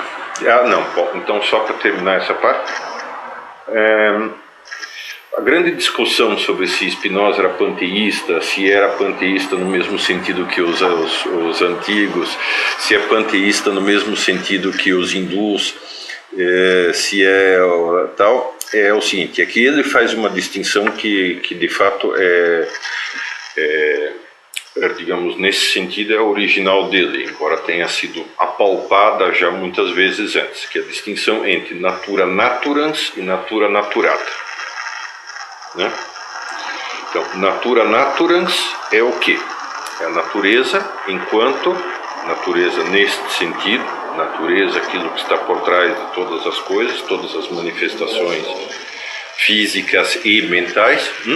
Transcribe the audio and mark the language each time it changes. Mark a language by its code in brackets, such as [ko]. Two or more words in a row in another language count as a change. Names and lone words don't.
[pt] Bom, então só para terminar essa parte. A grande discussão sobre se Spinoza era panteísta, se era panteísta no mesmo sentido que os antigos, se é panteísta no mesmo sentido que os hindus, se é tal, é o seguinte: aqui ele faz uma distinção que de fato digamos, nesse sentido é original dele, embora tenha sido apalpada já muitas vezes antes, que é a distinção entre [la] natura naturans [pt] e [la] natura naturata. [pt] Né? Então, [la] natura naturans [pt] é o quê? É a natureza enquanto natureza neste sentido, natureza, aquilo que está por trás de todas as coisas, todas as manifestações físicas e mentais.